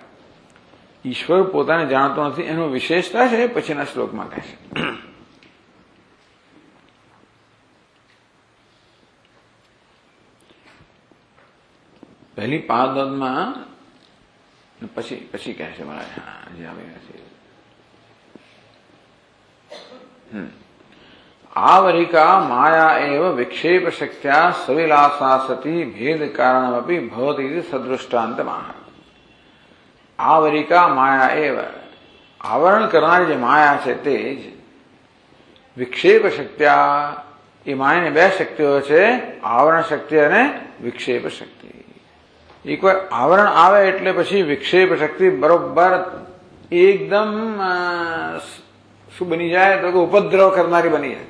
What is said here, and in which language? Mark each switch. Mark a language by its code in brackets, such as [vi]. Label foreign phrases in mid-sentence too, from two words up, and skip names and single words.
[gu] ઈશ્વર પોતાને જાણતો નથી, એનો વિશેષતા છે પછીના શ્લોકમાં કહે છે. પહેલી પાદમાં પછી કહે છે મારે, હા જે આવે છે [sa] आवरिका माया एव विक्षेप शक्त्या सविलासा सती भेद कारणमपि भवति इति सदृष्टान्तमाह. आवरिका माया एव, [gu] આવરણ કરનારી જે માયા છે તે જ [sa] વિક્ષેપ શક્ત્યા, [gu] એ માયાની બે શક્તિઓ છે, આવરણ શક્તિ અને વિક્ષેપ શક્તિ. એકવાર આવરણ આવે એટલે પછી વિક્ષેપ શક્તિ બરોબર એકદમ શું બની જાય તો કે ઉપદ્રવ કરનારી બની જાય.